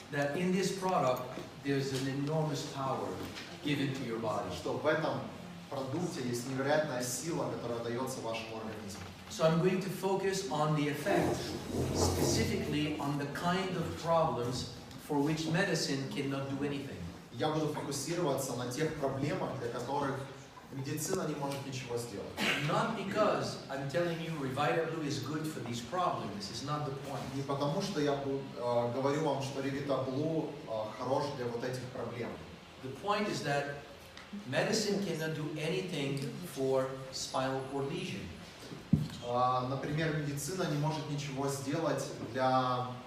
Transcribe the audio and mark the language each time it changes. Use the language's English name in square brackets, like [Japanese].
[English] that in this product there's an enormous power given to your body. [Russian] Что в этом продукте есть невероятная сила, которая дается вашему организму. [English] So I'm going to focus on the effect, specifically on the kind of problems for which medicine cannot do anything. [Russian] Я буду фокусироваться на тех проблемах, для которых медицина не может ничего сделать. [English] Not because I'm telling you Revita Blue is good for these problems. This is not the point. [Russian] Не потому, что я говорю вам, что Revita Blue хорош для вот этих проблем. [English] The point is that medicine cannot do anything for spinal cord lesion. [Russian] Например, медицина не может ничего сделать для